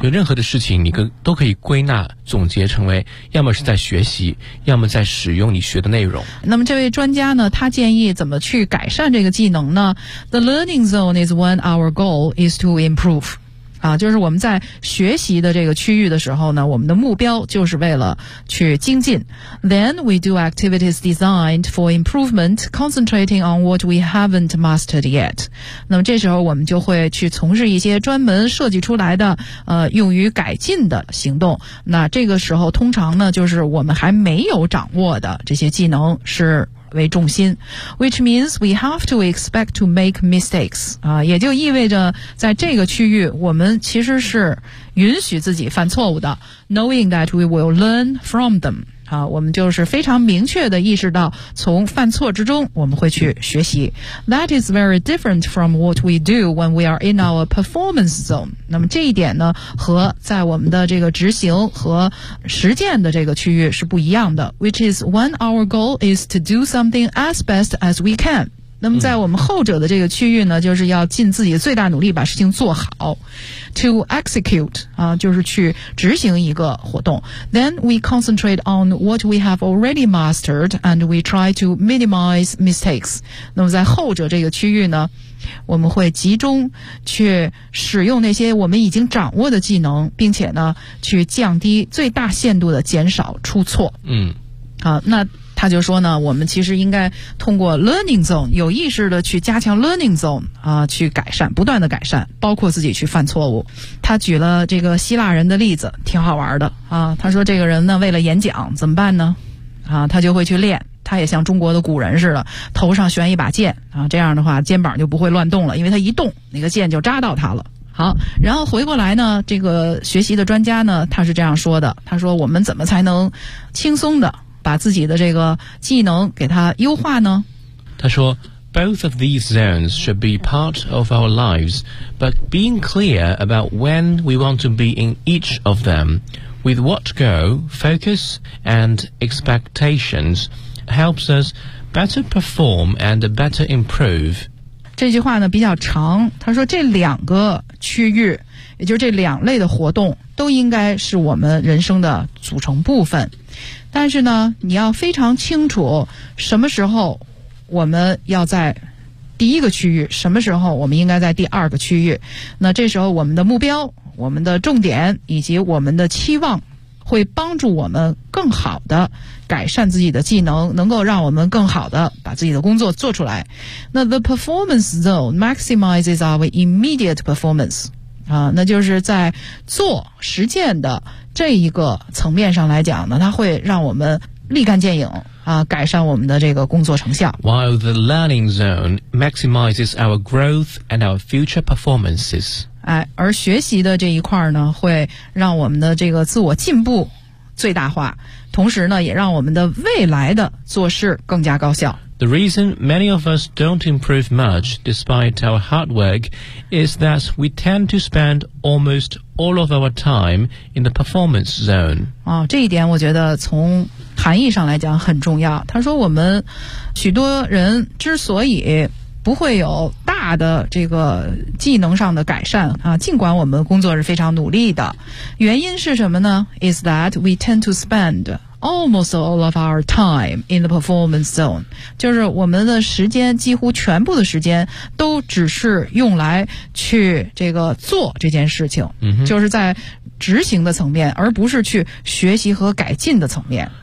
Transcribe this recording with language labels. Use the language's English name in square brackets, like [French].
[Chinese] 有任何的事情，你都可以归纳总结成为，要么是在学习，要么在使用你学的内容。那么这位专家呢，他建议怎么去改善这个技能呢 ？ [English] The learning zone is when our goal is to improve. [Chinese] 啊，就是我们在学习的这个区域的时候呢，我们的目标就是为了去精进。 [English] Then we do activities designed for improvement, concentrating on what we haven't mastered yet. [Chinese] 那么这时候我们就会去从事一些专门设计出来的用于改进的行动。那这个时候通常呢，就是我们还没有掌握的这些技能是为重心， [English] which means we have to expect to make mistakes. [Chinese] 啊，也就意味着在这个区域我们其实是允许自己犯错误的， [English] knowing that we will learn from them. [Chinese] 啊，我们就是非常明确地意识到从犯错之中我们会去学习。 [English] That is very different from what we do when we are in our performance zone. [Chinese] 那么这一点呢，和在我们的这个执行和实践的这个区域是不一样的， [English] which is when our goal is to do something as best as we can. [Chinese] 那么在我们后者的这个区域呢，就是要尽自己最大努力把事情做好。 [English] To execute, [Chinese] 啊，就是去执行一个活动。 [English] Then we concentrate on what we have already mastered and we try to minimize mistakes. [Chinese] 那么在后者这个区域呢，我们会集中去使用那些我们已经掌握的技能，并且呢，去降低最大限度的减少出错。嗯。好，那他就说呢，我们其实应该通过 learning zone 有意识的去加强 learning zone 啊，去改善，不断的改善，包括自己去犯错误。他举了这个希腊人的例子，挺好玩的啊。他说这个人呢，为了演讲怎么办呢？啊，他就会去练，他也像中国的古人似的，头上悬一把剑啊，这样的话肩膀就不会乱动了，因为他一动那个剑就扎到他了。好，然后回过来呢，这个学习的专家呢，他是这样说的，他说我们怎么才能轻松的把自己的这个技能给它优化呢？他说 [English] Both of these zones should be part of our lives, but being clear about when we want to be in each of them, with what goal, focus, and expectations, helps us better perform and better improve. [Chinese] 这句话呢比较长，他说这两个区域，也就是这两类的活动，都应该是我们人生的组成部分。但是呢，你要非常清楚什么时候我们要在第一个区域，什么时候我们应该在第二个区域。那这时候我们的目标、我们的重点以及我们的期望，会帮助我们更好的改善自己的技能，能够让我们更好的把自己的工作做出来。 [English] 那 the performance zone maximizes our immediate performance。 [Chinese] 啊，那就是在做实践的这一个层面上来讲呢，它会让我们立竿见影啊，改善我们的这个工作成效。 [English] While the learning zone maximizes our growth and our future performances， [Chinese] 哎，而学习的这一块呢，会让我们的这个自我进步最大化，同时呢，也让我们的未来的做事更加高效。 [English] The reason many of us don't improve much despite our hard work is that we tend to spend almost all of our time in the performance zone. [Chinese] 哦，这一点我觉得从含义上来讲很重要。他说我们许多人之所以不会有大的这个技能上的改善啊，尽管我们工作是非常努力的，原因是什么呢？ [English] Is that we tend to spend almost all of our time in the performance zone， [Chinese] 就是我们的时间几乎全部的时间都只是用来去这个做这件事情，就是在执行的层面，而不是去学习和改进的层面。